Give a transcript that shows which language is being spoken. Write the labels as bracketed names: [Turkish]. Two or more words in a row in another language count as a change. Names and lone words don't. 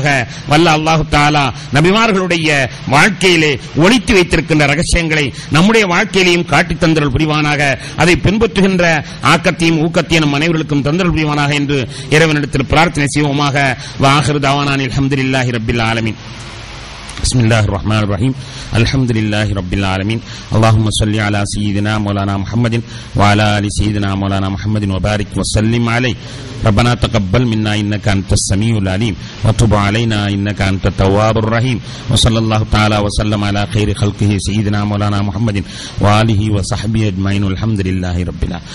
[Tamil] வல்ல [Arabic] الله تعالى [Tamil] நபிமார்களுடைய வாழ்க்கையிலே ஒளித்து வைத்திருக்கின்ற ரகசியங்களை நம்முடைய வாழ்க்கையிலேயும் காட்டித் தந்தருள் புரிவானாக. அதை பின்பற்றுகின்ற ஆக்கத்தையும் ஊக்கத்தையும் நம் அனைவர்களுக்கும் தந்தருள் புரிவானாக என்று இறைவனிடத்தில் பிரார்த்தனை செய்வோமாக. [Arabic] وآخر دعوانا أن الحمد لله رب العالمين. بسم الله الرحمن الرحيم الحمد لله رب العالمين اللهم صل على سيدنا مولانا محمد وعلى آل سيدنا مولانا محمد وبارك وسلم عليه ربنا تقبل منا إنك أنت السميع العليم وتب علينا إنك أنت التواب الرحيم وصلى الله تعالى وسلم على خير خلقه سيدنا مولانا محمد وآله وصحبه أجمعين والحمد لله رب العالمين.